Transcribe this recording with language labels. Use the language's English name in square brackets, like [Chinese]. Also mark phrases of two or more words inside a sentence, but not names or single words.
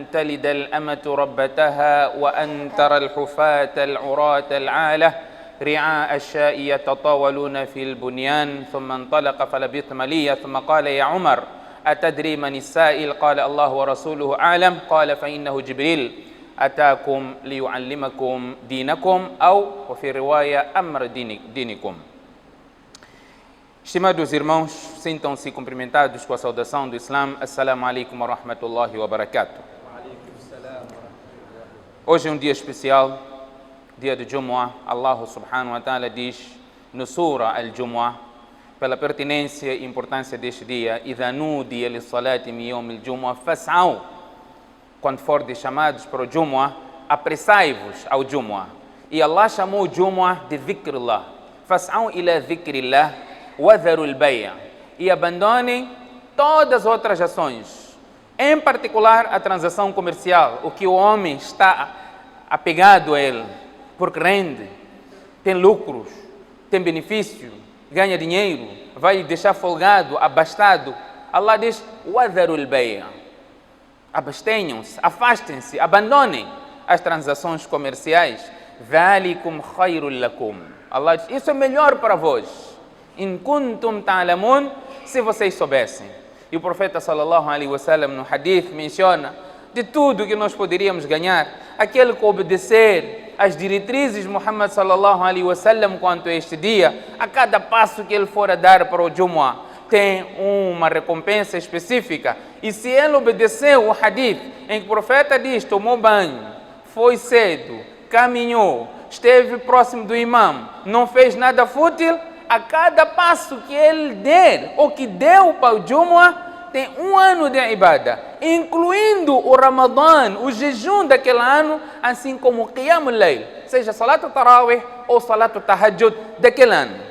[Arabic] تلد الأمة ربتها وأن ترى الحفاة العراة العالة رعاء الشاء يتطاولون في البنيان ثم انطلق فلبث مليا ثم قال يا عمر أتدري من السائل قال الله ورسوله أعلم قال فإنه جبريل أتاكم ليعلمكم دينكم أو وفي رواية أمر دينكم. [Portuguese] Estimados irmãos, sintam-se cumprimentados com a saudação do Islã. [Arabic] السلام عليكم ورحمة الله وبركاته. [Portuguese] Hoje é um dia especial, dia de Jumu'ah. [Arabic] الله سبحانه وتعالى [Portuguese] diz no Surah Al-Jumu'ah, pela pertinência e importância deste dia, [Arabic] إِذَا نُودِيَ لِلصَّلَاةِ مِنْ يَوْمِ الْجُمُعَةِ فَاسْعَوْا. [Portuguese] Quando forem chamados para o Jumu'ah, apressai-vos ao Jumu'ah. E Allah chamou o Jumu'ah de Dhikrullah. [Arabic] فَاسْعَوْا إِلَى ذِكْرِ اللَّهِ وَذَرُوا الْبَيْعَ. [Portuguese] E abandonem todas as outras ações, em particular a transação comercial, o que o homem está apegado a ele, porque rende, tem lucros, tem benefício, ganha dinheiro, vai deixar folgado, abastado. Allah diz, [Arabic] وَذَرُوا الْبَيْعَ. [Portuguese] Abstenham-se, afastem-se, abandonem as transações comerciais. [Arabic] ذَلِكُمْ خَيْرٌ لَكُمْ. [Portuguese] Allah diz, isso é melhor para vós. [Arabic] إِن كُنْتُمْ تَعْلَمُونَ. [Portuguese] Se vocês soubessem. E o profeta [Arabic] صلى الله عليه وسلم [Portuguese] no hadith menciona de tudo que nós poderíamos ganhar, aquele que obedecer às diretrizes de Muhammad [Arabic] صلى الله عليه وسلم [Portuguese] quanto a este dia, a cada passo que ele for a dar para o Jumu'ah, tem uma recompensa específica. E se ele obedeceu o hadith em que o profeta diz, tomou banho, foi cedo, caminhou, esteve próximo do imam, não fez nada fútil, a cada passo que ele der, ou que deu para o Jumu'ah, tem um ano de ibadah, incluindo o Ramadã, o jejum daquele ano, assim como o [Arabic] قيام الليل, [Portuguese] seja [Arabic] صلاة التراويح [Portuguese] ou [Arabic] صلاة التهجد [Portuguese] daquele ano.